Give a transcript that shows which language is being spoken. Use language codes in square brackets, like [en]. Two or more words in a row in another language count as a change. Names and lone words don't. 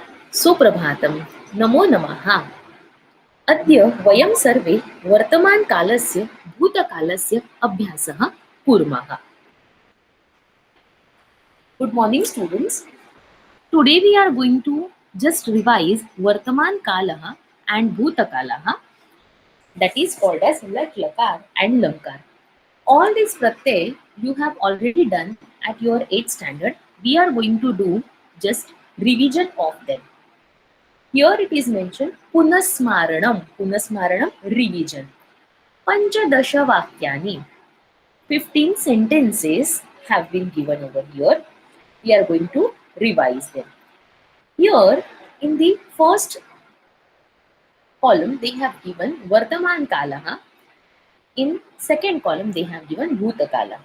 [sa] सुप्रभातं, नमो नमः। अद्य वयं सर्वे वर्तमानकालस्य भूतकालस्य अभ्यासः कुर्मः। [en] Good morning, students. Today we are going to just revise Vartaman and Bhutakalah, that is called as [sa] Lat Lakar [en] and Lankar. All these pratyay you have already done at your 8th standard. We are going to do just revision of them. Here it is mentioned Punasmaranam. Punasmaranam, revision. [sa] Panchadasha Vakyani. [en] 15 sentences have been given over here. We are going to revise them. Here in the first column they have given [sa] Vartaman Kalaha. [en] In second column they have given Bhutakalaha.